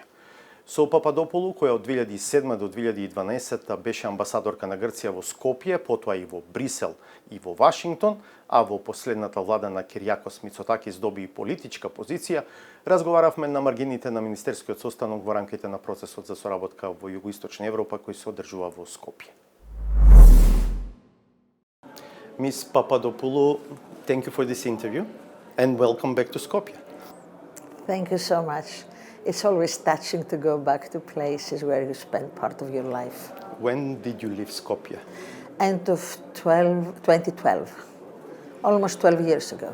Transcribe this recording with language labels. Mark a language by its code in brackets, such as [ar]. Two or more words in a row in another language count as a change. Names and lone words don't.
[mk] Со Пападополу, која од 2007 до 2012 беше амбасадорка на Грција во Скопје, потоа и во Брисел и во Вашингтон, а во последната влада на Киријакос Мицотакис доби и политичка позиција, разговаравме на маргините на министерскиот состанок во рамките на процесот за соработка во Југоисточна Европа кој се одржува во Скопје. Мис Пападопулу, [en] thank you for this interview. And welcome back to Skopje. Thank you so much. It's always touching to go back to places where you spent part of your life. When did you leave Skopje? End of 2012, almost 12 years ago.